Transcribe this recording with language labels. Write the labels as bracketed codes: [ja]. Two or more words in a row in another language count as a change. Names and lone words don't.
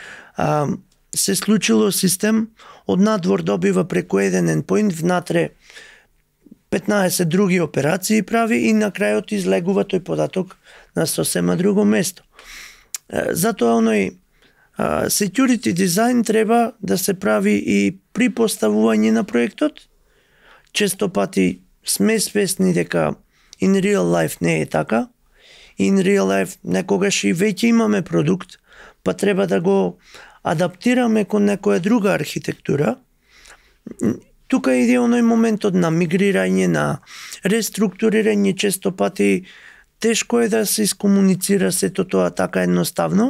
[mk] Се случило систем, од надвор добива преку еден endpoint, внатре 15 други операции прави и на крајот излегува тој податок на сосема друго место. Затоа оној [en] security design [mk] треба да се прави и при поставување на проектот. Често пати сме свесни дека [en] in real life [mk] не е така. [en] In real life [mk] некогаш и веќе имаме продукт, па треба да го адаптираме кон некоја друга архитектура. Тука иде оној моментот на мигрирање, на реструктурирање, често пати тешко е да се искомуницира сето тоа така едноставно.